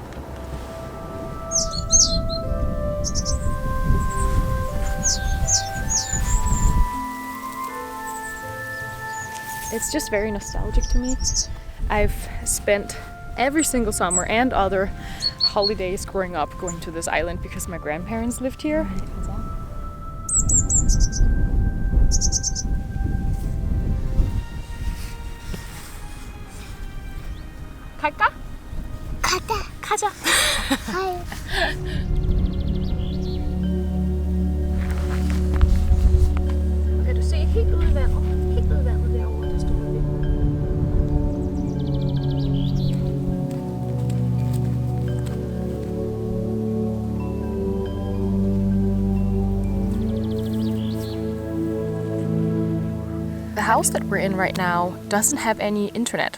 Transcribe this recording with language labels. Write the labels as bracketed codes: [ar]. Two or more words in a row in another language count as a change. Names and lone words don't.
[en] It's just very nostalgic to me. I've spent every single summer and other holidays growing up going to this island because my grandparents lived here. [ko] 갈까? 가자. Hi. [da] Kan du se helt ud i vandet? Helt ud i vandet derovre, der står vi. [en] The house that we're in right now doesn't have any internet.